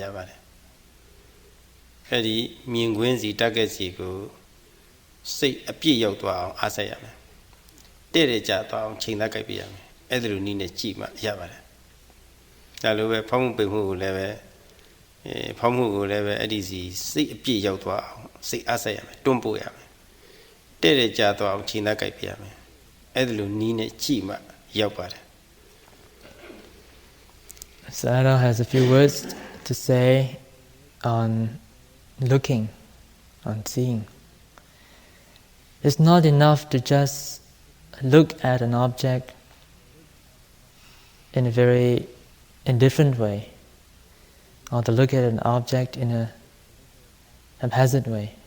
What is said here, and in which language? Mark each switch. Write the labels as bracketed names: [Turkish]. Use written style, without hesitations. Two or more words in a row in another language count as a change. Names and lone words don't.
[Burmese] ပါတယ်အဲ့ဒီမြင်ကွင်းစီတက်ကက်စီကိုစိတ်အပြည့်ရောက်သွားအောင်အားဆက်ရမယ်တဲ့တဲ့ကြသွားအောင်ချိန်သားကြိုက်ပြရမယ်အဲ့ဒါလိုနည်းနဲ့ကြည့်မှရပါတယ်ဒါလိုပဲဖောင်းမှုပိန်မှုကိုလည်းပဲဖောင်းမှုကိုလည်းပဲအဲ့ဒီစီစိတ်အပြည့်ရောက်သွားအောင်စိတ်အားဆက်ရမယ်တွန်းပို့ရမယ်တဲ့တဲ့ကြသွားအောင်ချိန်သားကြိုက်ပြရမယ်အဲ့ဒါလိုနည်းနဲ့ကြည့်မှရောက်ပါတယ် [English] Sayadaw has a few words to say on looking, on seeing. It's not enough to just look at an object in a very indifferent way, or to look at an object in a haphazard way.